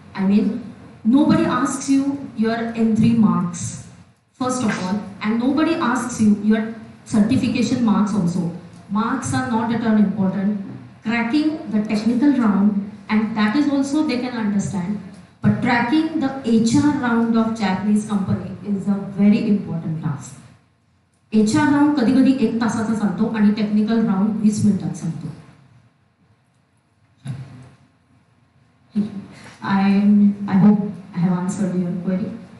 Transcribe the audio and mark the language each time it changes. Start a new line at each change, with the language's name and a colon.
English: I mean, nobody asks you your N3 marks, first of all, and nobody asks you your certification marks also. Marks are not at all important. Cracking the technical round, and that is also they can understand. But tracking the HR round of Japanese company is a very important task.
Marathi: HR round कधी कधी 1 तासाचा चालतो आणि technical round 20 मिनिटात चालतो.
English: I hope I have answered your query.